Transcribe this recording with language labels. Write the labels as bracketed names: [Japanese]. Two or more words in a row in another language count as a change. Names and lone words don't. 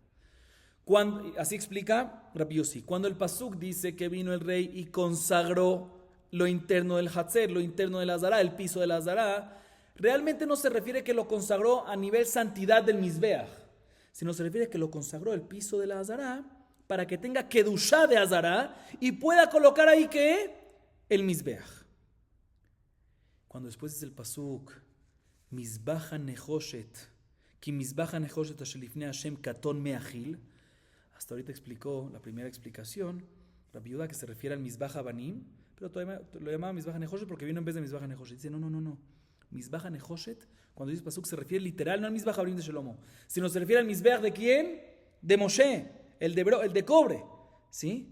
[Spanish] Así explica Rabbi Yossi, cuando el pasuk dice que vino el rey y consagró lo interno del Hatzer, lo interno de la Azará, el piso de la Azará, realmente no se refiere que lo consagró a nivel santidad del Mizbeach, sino se refiere que lo consagró el piso de la Azará para que tenga kedushá de Azará y pueda colocar ahí ¿qué? El Mizbeach. Cuando después dice el pasuk [Hebrew] מזבח הנחשת כי מזבח הנחשת אשר לפני ה' קטן מהכיל. [Spanish] Hasta ahorita explicó la primera explicación, Rabbi Yudá, que se refiere al [Hebrew] מזבח אבנים, [Spanish] pero todavía lo llamaba [Hebrew] מזבח הנחשת [Spanish] porque vino en vez de [Hebrew] מזבח הנחשת. [Spanish] Dice, no. [Hebrew] מזבח הנחשת, [Spanish] cuando dice pasuk, se refiere literal, no al [Hebrew] מזבח אבנים [Spanish] de Shelomo, sino se refiere al Mizbeach de ¿quién? De Moshe, el de cobre. ¿Sí?